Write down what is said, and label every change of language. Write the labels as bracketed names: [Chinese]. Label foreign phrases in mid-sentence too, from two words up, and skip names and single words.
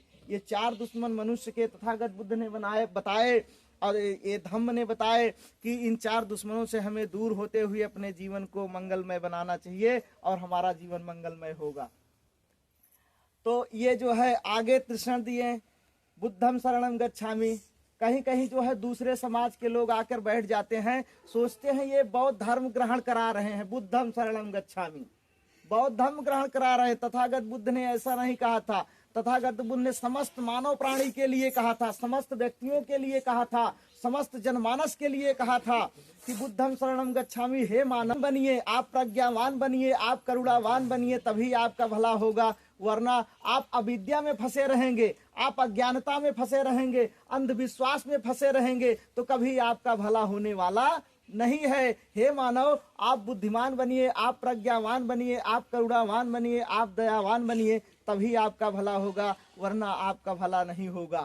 [Hindi] ये 4 दुश्मन मनुष्य के तथागत बुद्ध ने बताए और ये धम्म ने बताए कि इन 4 दुश्मनों से हमें दूर होते हुए अपने जीवन को मंगलमय बनाना चाहिए और हमारा जीवन मंगलमय होगा। तो ये जो है आगे तृष्ण दिए, [Pali] बुद्धम शरणम गच्छामि। [Hindi] कहीं कहीं जो है दूसरे समाज के लोग आकर बैठ जाते हैं, सोचते हैं ये बौद्ध धर्म ग्रहण करा रहे हैं, [Pali] बुद्धम शरणम गच्छामि, [Hindi] बौद्ध धर्म ग्रहण करा रहे हैं। तथागत बुद्ध ने ऐसा नहीं कहा था। तथागत बुद्ध ने समस्त मानव प्राणी के लिए कहा था, समस्त व्यक्तियों के लिए कहा था, समस्त जनमानस के लिए कहा था कि [Pali] बुद्धम शरणम गच्छामि। [Hindi] हे मानव बनिए, आप प्रज्ञावान बनिए, आप करुणावान बनिए, तभी आपका भला होगा। वरना आप अविद्या में फंसे रहेंगे, आप अज्ञानता में फंसे रहेंगे, अंधविश्वास में फंसे रहेंगे, तो कभी आपका भला होने वाला नहीं है। हे मानव, आप बुद्धिमान बनिए, आप प्रज्ञावान बनिए, आप करुणावान बनिए, आप दयावान बनिए, तभी आपका भला होगा, वरना आपका भला नहीं होगा।